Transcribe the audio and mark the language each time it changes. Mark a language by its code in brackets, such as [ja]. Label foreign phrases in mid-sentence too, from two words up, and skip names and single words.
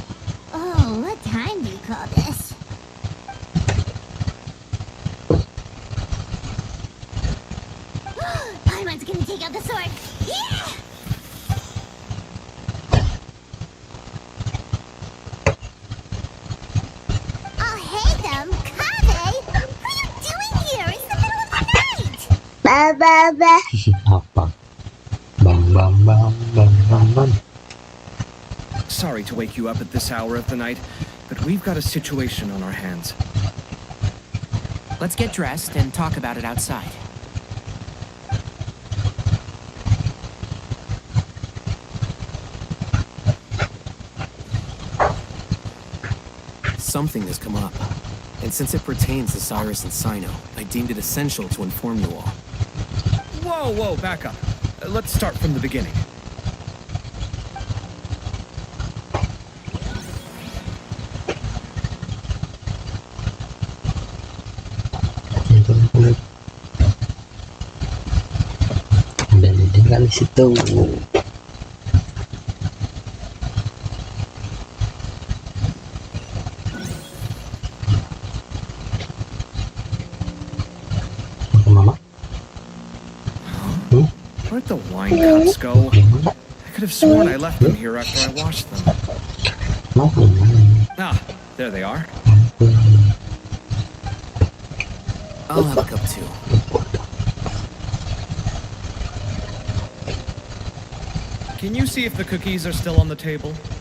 [en] Oh, what time do you call this? Paimon's gonna take out the sword. Yeah! Oh, hey them, Kave! What are you doing here? It's the middle of the night! Ba ba ba. Apa? Bam bam bam bam bam bam. Sorry to wake you up at this hour of the night, but we've got a situation on our hands. Let's get dressed and talk about it outside. Something has come up. And since it pertains to Cyrus and Sino, I deemed it essential to inform you all. Whoa, back up. Let's start from the beginning. [id] Ada leader di situ. [en] Mama. Where'd the wine cups go? I could have sworn I left them here after I washed them. Ah, there they are. I'll have a cup too. Can you see if the cookies are still on the table?